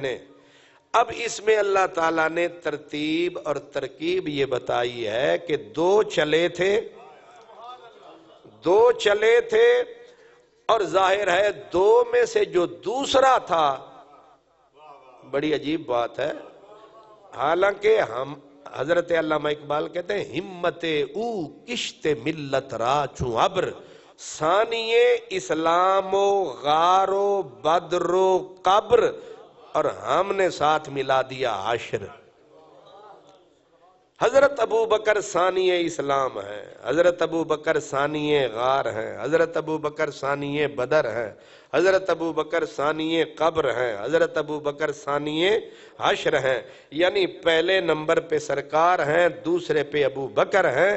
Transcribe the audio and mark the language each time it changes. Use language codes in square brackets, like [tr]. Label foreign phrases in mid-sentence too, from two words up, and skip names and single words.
[ur] اب اس میں اللہ تعالیٰ نے ترتیب اور ترکیب یہ بتائی ہے کہ دو چلے تھے، اور ظاہر ہے دو میں سے جو دوسرا تھا، بڑی عجیب بات ہے، حالانکہ ہم حضرت علامہ اقبال کہتے ہیں [fa] ہمت او کشت ملت را چوں ابر، ثانیے اسلام و غار و بدر و قبر، [ur] اور ہم نے ساتھ ملا دیا عشر۔ حضرت ابو بکر ثانی اسلام ہے، حضرت ابو بکر ثانی غار ہیں، حضرت ابو بکر ثانی بدر ہیں، حضرت ابو بکر ثانی قبر ہیں، حضرت ابو بکر ثانی حشر ہیں، یعنی پہلے نمبر پہ سرکار ہیں، دوسرے پہ ابو بکر ہیں۔